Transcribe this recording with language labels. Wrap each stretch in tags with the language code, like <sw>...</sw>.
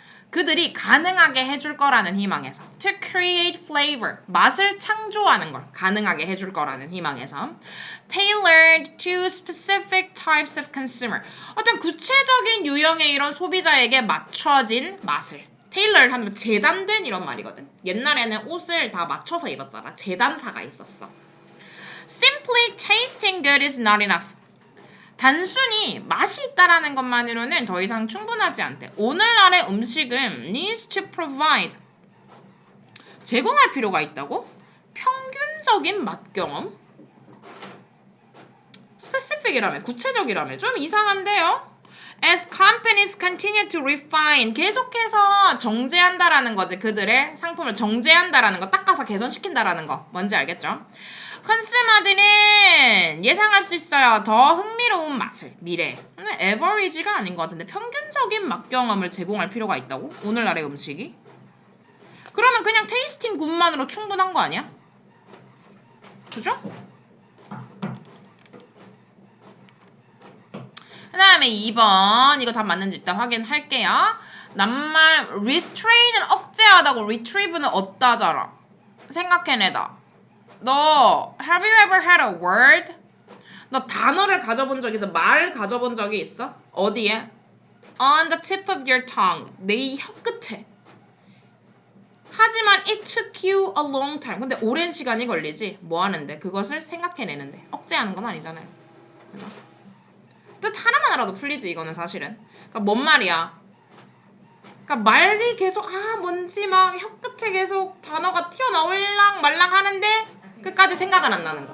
<ko>그들이 가능하게 해줄 거라는 희망에서</ko> <en>to create flavor</en> <ko>맛을 창조하는 걸 가능하게 해줄 거라는 희망에서</ko> <en>tailored to specific types of consumer</en> <ko>어떤 구체적인 유형의 이런 소비자에게 맞춰진 맛을 tailored 하면 재단된 이런 말이거든. 옛날에는 옷을 다 맞춰서 입었잖아. 재단사가 있었어.</ko> <en>Simply tasting good is not enough.</en> <ko>단순히 맛이 있다라는 것만으로는 더 이상 충분하지 않대. 오늘날의 음식은</ko> <en>needs to provide</en> <ko>제공할 필요가 있다고? 평균적인 맛 경험? specific이라며 구체적이라며 좀 이상한데요?</ko> <en>As companies continue to refine</en> <ko>계속해서 정제한다라는 거지. 그들의 상품을 정제한다라는 거 닦아서 개선시킨다라는 거 뭔지 알겠죠? 컨슈머들은 예상할 수 있어요. 더 흥미로운 맛을 미래에. 에버리지가 아닌 것 같은데 평균적인 맛 경험을 제공할 필요가 있다고? 오늘날의 음식이? 그러면 그냥 테이스팅 굿만으로 충분한 거 아니야? 그죠? 그 다음에 2번 이거 답 맞는지 일단 확인할게요. 낱말 restrain은 억제하다고 retrieve는 얻다잖아. 생각해내다. 너</ko> <en>have you ever had a word?</en> <ko>너 단어를 가져본 적 있어? 말 가져본 적이 있어? 어디에?</ko> <en>On the tip of your tongue.</en> <ko>내 혀 끝에. 하지만</ko> <en>it took you a long time.</en> <ko>근데 오랜 시간이 걸리지. 뭐 하는데? 그것을 생각해내는데. 억제하는 건 아니잖아요. 그죠? 뜻 하나만 알아도 풀리지 이거는 사실은. 그러니까 뭔 말이야? 그러니까 말이 계속 뭔지 막 혀 끝에 계속 단어가 튀어나올랑 말랑 하는데 끝까지 생각은 안 나는 거.</ko>